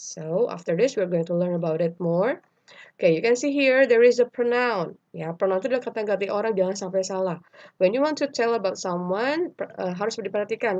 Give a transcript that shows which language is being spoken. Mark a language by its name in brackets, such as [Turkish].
[English] So after this, we're going to learn about it more. Okay, you can see here there is a pronoun. [Indonesian] Ya, pronoun itu adalah kata ganti orang, jangan sampai salah. [English] When you want to tell about someone, [Indonesian] harus diperhatikan.